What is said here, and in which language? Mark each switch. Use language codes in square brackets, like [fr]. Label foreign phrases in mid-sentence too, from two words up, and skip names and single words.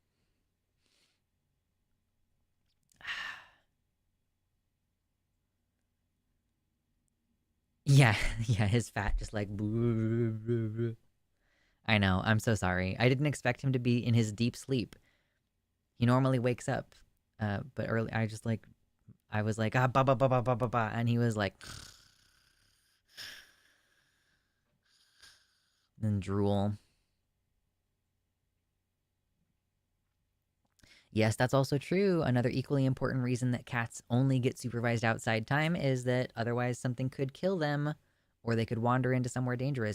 [en] Yeah, yeah, his fat just like. I know. I'm so sorry. I didn't expect him to be in his deep sleep. He normally wakes up, but early. I was like, ah, ba ba ba ba ba ba ba, and he was like, and drool. Yes, that's also true. Another equally important reason that cats only get supervised outside time is that otherwise something could kill them, or they could wander into somewhere dangerous.